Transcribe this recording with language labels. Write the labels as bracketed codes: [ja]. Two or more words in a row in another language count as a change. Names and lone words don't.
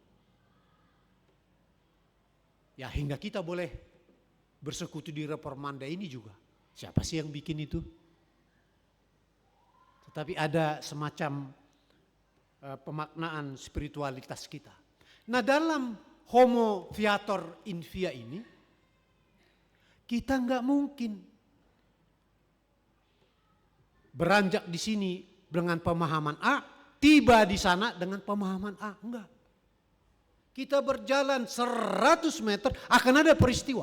[id] Ya hingga kita boleh bersekutu di Reformanda ini juga. Siapa sih yang bikin itu? Tetapi ada semacam pemaknaan spiritualitas kita. Nah dalam [la] homo viator in via [id] ini, kita nggak mungkin beranjak di sini dengan pemahaman A, tiba di sana dengan pemahaman A. Enggak. Kita berjalan 100 meter akan ada peristiwa.